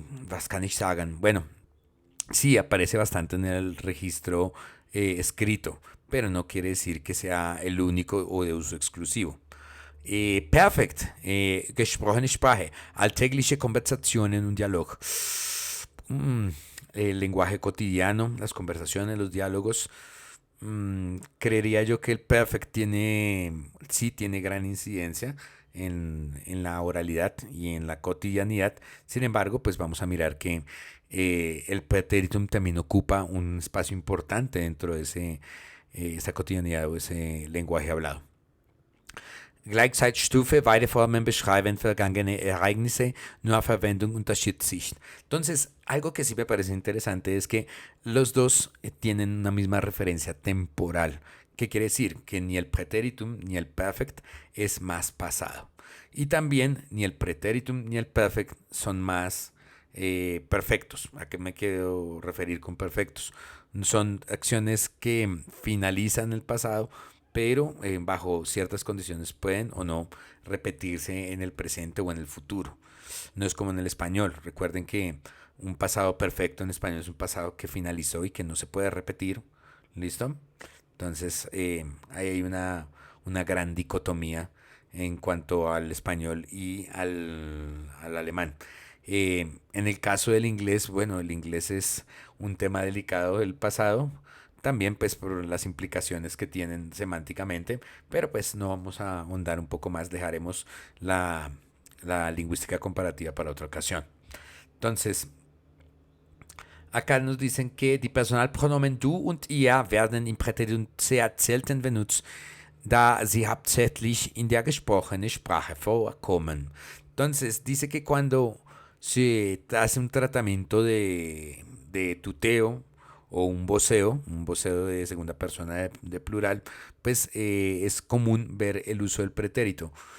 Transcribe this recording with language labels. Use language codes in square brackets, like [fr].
[de] Was kann ich sagen? [es] Bueno, sí, aparece bastante en el registro escrito, pero no quiere decir que sea el único o de uso exclusivo. [de] Perfekt, gesprochene Sprache, alltägliche Konversationen und Dialog. [es] El lenguaje cotidiano, las conversaciones, los diálogos. Creería yo que el perfect sí tiene gran incidencia en la oralidad y en la cotidianidad. Sin embargo, pues vamos a mirar que el pretéritum también ocupa un espacio importante dentro de esa cotidianidad o ese lenguaje hablado. [de] Gleichzeitstufe, beide Formen beschreiben vergangene Ereignisse, nur Verwendung unterschied sich. [es] Entonces, algo que sí me parece interesante es que los dos tienen una misma referencia temporal. ¿Qué quiere decir? Que ni el pretéritum ni el perfect es más pasado. Y también ni el pretéritum ni el perfect son más perfectos. ¿A qué me quiero referir con perfectos? Son acciones que finalizan el pasado, pero bajo ciertas condiciones pueden o no repetirse en el presente o en el futuro. No es como en el español. Recuerden que un pasado perfecto en español es un pasado que finalizó y que no se puede repetir. ¿Listo? Entonces, ahí hay una gran dicotomía en cuanto al español y al alemán. En el caso del inglés, bueno, el inglés es un tema delicado del pasado, también pues por las implicaciones que tienen semánticamente, pero pues no vamos a ahondar un poco más, dejaremos la lingüística comparativa para otra ocasión. Entonces, acá nos dicen que [de] die Personalpronomen du und ihr werden im Präteritum sehr selten benutzt, da sie hauptsächlich in der gesprochenen Sprache vorkommen. [es] Entonces, dice que cuando se hace un tratamiento de tuteo o un voceo de segunda persona de plural, pues es común ver el uso del pretérito.